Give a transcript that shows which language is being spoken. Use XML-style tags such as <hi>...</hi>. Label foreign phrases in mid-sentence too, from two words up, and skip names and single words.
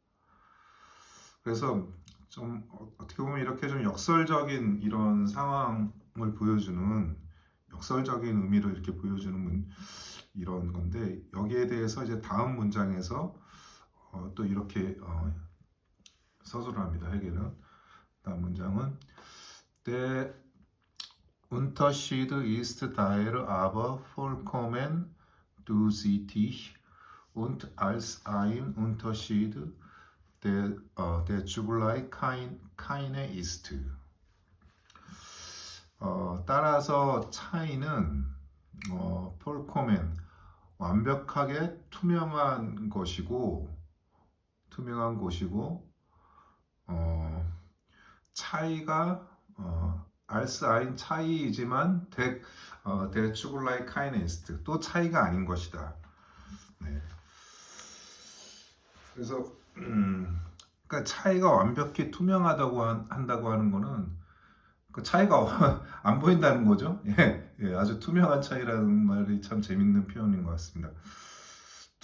<ko>그래서 좀 어떻게 보면 이렇게 좀 역설적인 이런 상황을 보여주는 역설적인 의미를 이렇게 보여주는 이런 건데 여기에 대해서 이제 다음 문장에서 또 이렇게 서술을 합니다. 헤겔은 다음 문장은</ko> <de>Der Unterschied ist daher aber vollkommen durchsichtig und als ein Unterschied der zugleich keine ist.</de> <ko>따라서 차이는 폴코멘 완벽하게 투명한 것이고 차이가</ko> <de>als ein</de> <ko>차이이지만</ko> <de>der zugleich keine ist</de> <ko>또 차이가 아닌 것이다. 네. 그래서 그러니까 차이가 완벽히 투명하다고 한다고 하는 거는 그 차이가 안 보인다는 거죠. 예, 아주 투명한 차이라는 말이 참 재밌는 표현인 것 같습니다.</ko>